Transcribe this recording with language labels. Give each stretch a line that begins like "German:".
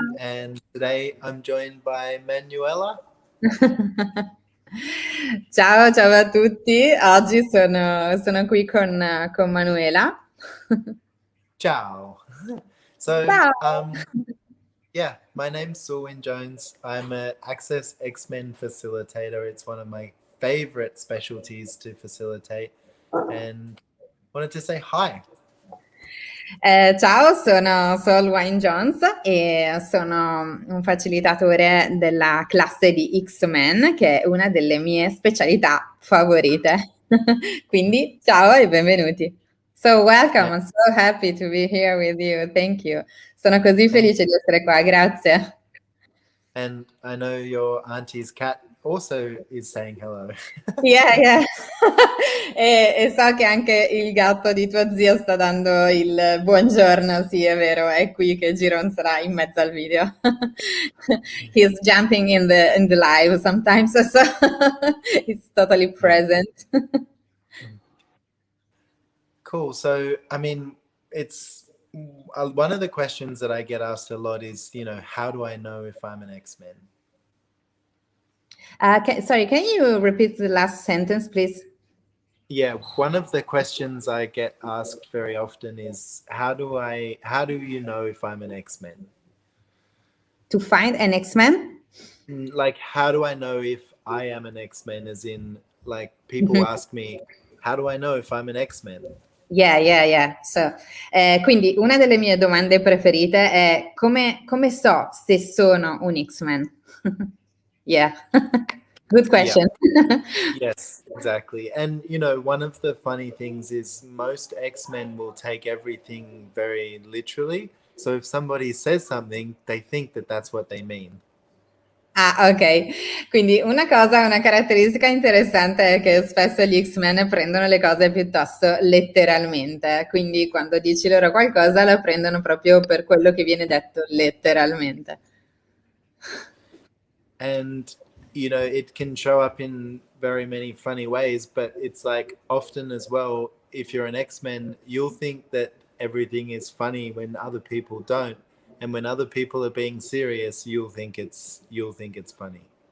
English: And today I'm joined by Manuela.
Italian: Ciao, ciao a tutti. Oggi sono qui con Manuela.
English: Ciao. So,
Italian: Ciao.
English: yeah, my name's Wynne-Jones. I'm an Access X-Men facilitator. It's one of my favorite specialties to facilitate. And wanted to say hi.
Italian: Ciao, sono Wynne-Jones e sono un facilitatore della classe di X-Men, che è una delle mie specialità favorite. Quindi, ciao e benvenuti.
English: So, welcome. And, I'm so happy to be here with you. Thank you.
Italian: Sono così
English: and,
Italian: felice di essere qua, grazie.
English: and I know your auntie's cat also is saying hello. Yeah, yeah.
Italian: E so che anche il gatto di tua zia sta dando il buongiorno, sì, è vero, è qui che Giron sarà in mezzo al video.
English: He's jumping in the live sometimes, so he's totally present. Cool. So, I mean, it's one of the questions that I get asked a lot is, how do I know if I'm an X-Men? Sorry, can you repeat the last sentence, please? Yeah, one of the questions I get asked very often is, how do you know if I'm an X-Men? To find an X-Men? Like, how do I know if I am an X-Men? As in, like, people ask me, how do I know if I'm an X-Men? Yeah.
Italian: So, quindi una delle mie domande preferite è come so se sono un X-Men?
English: Yeah, good question. Yes, exactly. And one of the funny things is most X-Men will take everything very literally. So if somebody says something, they think that that's what they mean. Ah, ok.
Italian: Quindi una caratteristica interessante è che spesso gli X-Men prendono le cose piuttosto letteralmente, quindi quando dici loro qualcosa la prendono proprio per quello che viene detto letteralmente.
English: And it can show up in very many funny ways, but it's like often as well, if you're an X-Men, you'll think that everything is funny when other people don't, and when other people are being serious, you'll think it's funny.